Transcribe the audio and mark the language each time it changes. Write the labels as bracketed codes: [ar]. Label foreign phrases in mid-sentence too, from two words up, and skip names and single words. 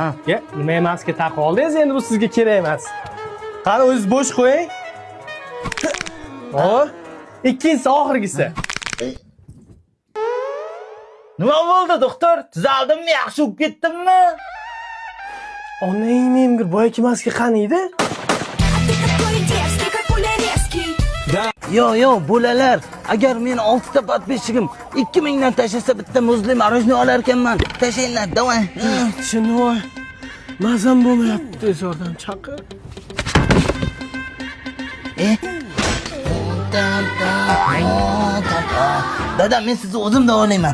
[uz] Nima emaski taqib oldingiz, endi bu sizga kerak emas. Qani o'zingiz bo'sh qo'ying. Xo'p. Ikkinchisi oxirgisi. Nima bo'ldi, doktor? Tuzaldimmi, yaxshi bo'lib ketdimmi? Onang men bir boyaki maska qani edi? [ru] Ты такой дерзкий, как Пуляревский. [uz] Yo, bolalar, agar men 6 ta podpисчигim 2000 dan tashlasa bitta muzli marojni olar ekanman. Tashlaylar, davay. Chinoy. Mazam bo'lmayapti, tez yordam chaqir. Dada, men sizni o'zim davolayman.